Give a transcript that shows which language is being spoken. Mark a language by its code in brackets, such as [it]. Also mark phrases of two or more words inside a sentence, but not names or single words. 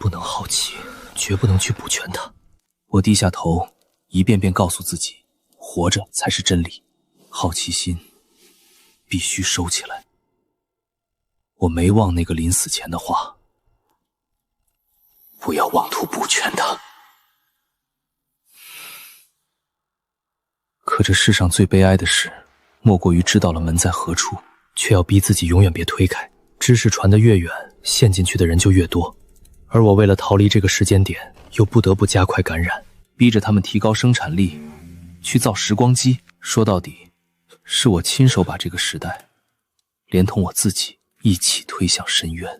[zh] 不能好奇，絕不能去補全它。我低下頭，一遍遍告訴自己，活着才是真理，好奇心必須收起來。我没忘那个临死前的话，不要妄图補全它。可这世上最悲哀的事，莫過於知道了門在何處，卻要逼自己永遠別推開。知識傳得越遠，陷進去的人就越多，而我為了逃離這個時間點，又不得不加快感染，逼着他們提高生產力，去造時光機。說到底，是我親手把這個時代，連同我自己一起推向深淵。